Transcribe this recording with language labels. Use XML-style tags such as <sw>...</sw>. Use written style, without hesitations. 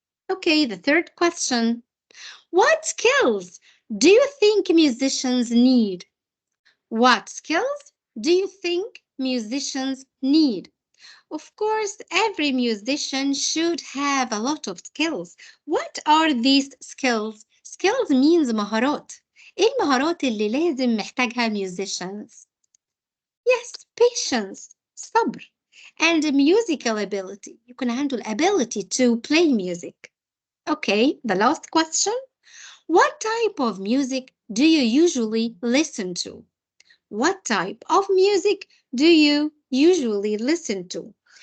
<en>Okay, the third question. What skills do you think musicians need? What skills do you think musicians need? Of course, every musician should have a lot of skills. What are these skills? Skills means مهارات.</en> <ar>إيه المهارات اللي لازم محتاجها musicians?</ar> <en>Yes, patience, صبر, and musical ability.</en> <ar>يكون عنده</ar> <en>ability to play music. Okay, the last question. What type of music do you usually listen to? What type of music do you usually listen to?</en>